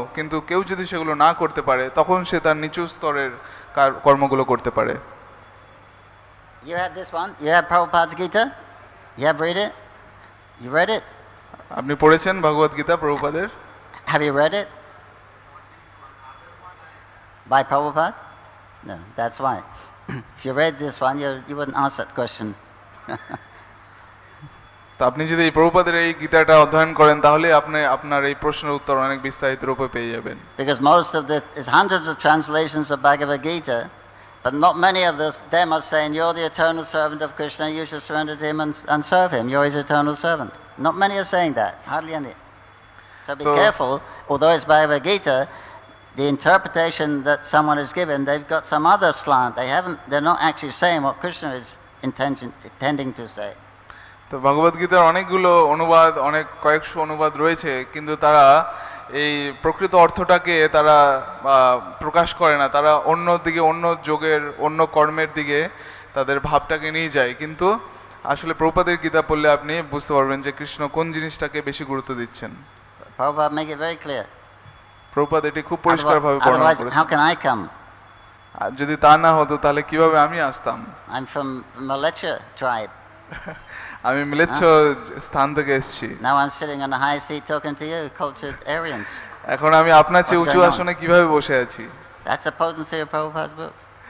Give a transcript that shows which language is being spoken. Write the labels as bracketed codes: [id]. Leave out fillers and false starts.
[bn] কিন্তু কেউ যদি সেগুলো না করতে পারে, তখন সে তার নিচু স্তরের কর্মগুলো করতে পারে। [en] You have this one? You have Prabhupada's Gita? You have read it? You read it? [bn] আপনি পড়েছেন ভগবদ গীতা প্রভুপাদের? [en] Have you read it? By Prabhupada? No, that's why. If you read this one, you wouldn't ask that question. [bn] তো আপনি যদি এই প্রভুপাদের এই গীতাটা অধ্যয়ন করেন, তাহলে আপনি আপনার এই প্রশ্নের উত্তর অনেক বিস্তারিত রূপে পেয়ে যাবেন। [en] Because most of it's hundreds of translations of Bhagavad Gita, but not many of them are saying, you're the eternal servant of Krishna, you should surrender to him and serve him, you're his eternal servant. Not many are saying that, hardly any. So be careful, although it's Bhagavad Gita, the interpretation that someone is given, they've got some other slant. They're not actually saying what Krishna is intending to say. [bn] তো ভগবদ গীতার অনেকগুলো অনুবাদ, কয়েকশো অনুবাদ রয়েছে, কিন্তু তারা এই প্রকৃত অর্থটাকে তারা প্রকাশ করে না। তারা অন্য দিকে, অন্য যোগের, অন্য কর্মের দিকে তাদের ভাবটাকে নিয়ে যায়। কিন্তু আসলে প্রভুপাদের গীতা পড়লে আপনি বুঝতে পারবেন যে কৃষ্ণ কোন জিনিসটাকে বেশি গুরুত্ব দিচ্ছেন। [en] Prabhupada make it very clear. [bn] Prabhupada এটি খুব পরিষ্কারভাবে বর্ণনা করেছেন। [en] How can I come? [bn] যদি তা না হতো তাহলে কিভাবে আমি আসতাম? [en] I'm from Malecha tribe. [bn] আমি মিলেচ্ছ স্থান থেকে এসেছি। [en] Now I'm sitting on a high seat talking to you, cultured Aryans. [bn] এখন আমি আপনার চেয়ে উঁচু আসনে কিভাবে বসে আছি? [en] That's the potency of Prabhupada's books.